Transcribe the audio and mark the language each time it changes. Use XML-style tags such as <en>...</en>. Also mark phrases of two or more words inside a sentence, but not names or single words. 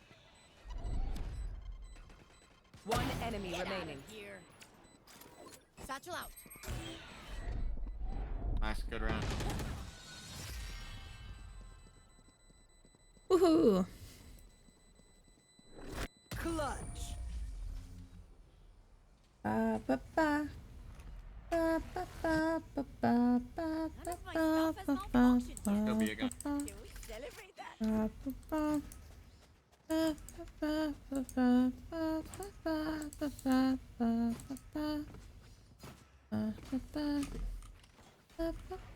<en>One enemy remaining. Here. Satchel out. Nice, good round. Woohoo. Clutch. Ba ba ba. Ba ba ba ba ba ba ba ba ba ba ba. Go be again. Celebrate that. Ba ba ba. Ba ba ba ba ba ba ba ba ba ba ba ba ba ba ba ba ba</en>